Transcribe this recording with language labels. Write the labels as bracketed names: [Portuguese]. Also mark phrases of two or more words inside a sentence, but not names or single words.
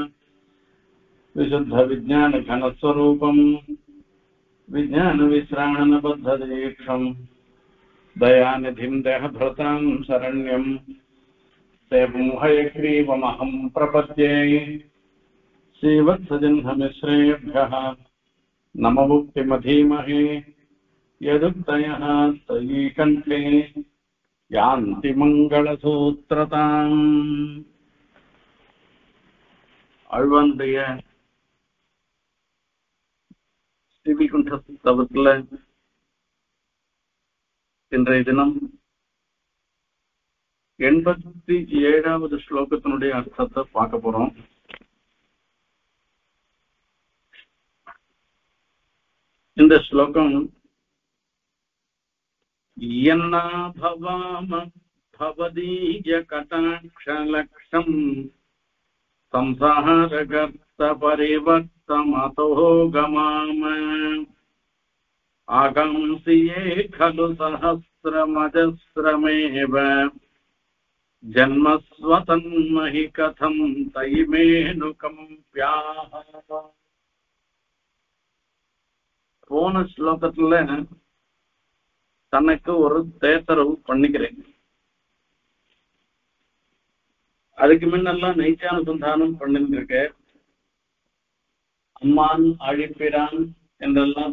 [Sanskrit] विशुद्धविज्ञानघनस्वरूपम् विज्ञानविश्राणनबद्धदीक्षम् दयानिधिं देहभृतां शरण्यं देवं हयग्रीवमहं प्रपद्ये। श्रीवत्सजह्नमिश्रेभ्यः नममुक्तिमधीमहे यदुक्तयः तयीकण्ठे यान्ति मङ्गलसूत्रताम्। [Tamil] ஆழ்வானுடைய ஸ்ரீவைகுண்ட ஸ்தவத்துல இன்றைய தினம் 87வது ஸ்லோகத்தினுடைய அர்த்தத்தை பார்க்க போறோம். இந்த ஸ்லோகம் [Sanskrit] यन्न भवाम भवदीय कटाक्षलक्ष्यम् संसारगर्त परिवर्तमतो गमाम आगंसि ये खलु सहस्रमजस्रमेव जन्मस्वतन्महि कथं तैमेनुकम्प्याः। [Tamil] போன ஸ்லோகத்துல தனக்கு ஒரு தேத்தரவு பண்ணிக்கிறேன். அதுக்கு முன்னெல்லாம் நைச்சானுசந்தானம் பண்ணிருக்க அம்மான் ஆழிப்பிரான் என்றெல்லாம்